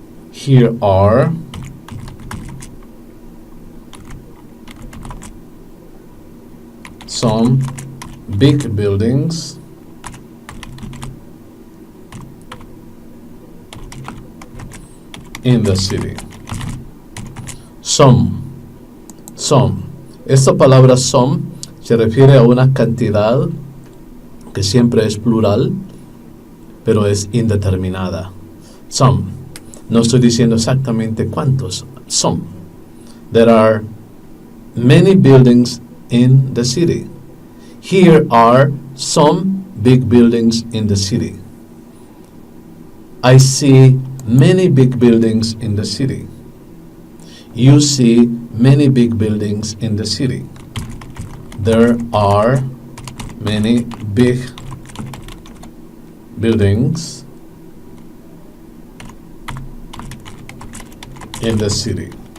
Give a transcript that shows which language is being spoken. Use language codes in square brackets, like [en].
[en] Here are some big buildings in the city. Some. [es] Esta palabra some se refiere a una cantidad que siempre es plural, pero es indeterminada. Some. No estoy diciendo exactamente cuántos. [en] Some. There are many buildings in the city. Here are some big buildings in the city. I see many big buildings in the city. You see many big buildings in the city. There are many big buildings in the city.